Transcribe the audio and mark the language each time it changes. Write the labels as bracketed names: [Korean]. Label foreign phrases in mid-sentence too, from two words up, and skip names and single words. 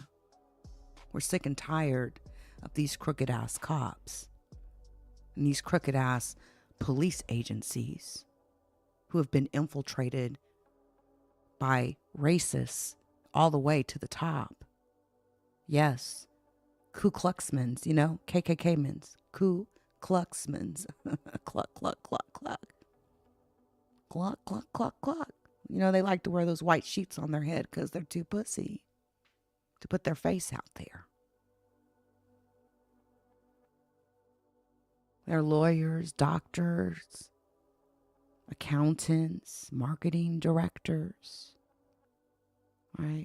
[English] We're sick and tired of these crooked ass cops and these crooked ass police agencies who have been infiltrated by racists all the way to the top. Yes. Ku Kluxmans, KKK-mans. Ku Kluxmans. Cluck, cluck, cluck, cluck. Cluck, cluck, cluck, cluck. They like to wear those white sheets on their head because they're too pussy to put their face out there. They're lawyers, doctors, accountants, marketing directors, right?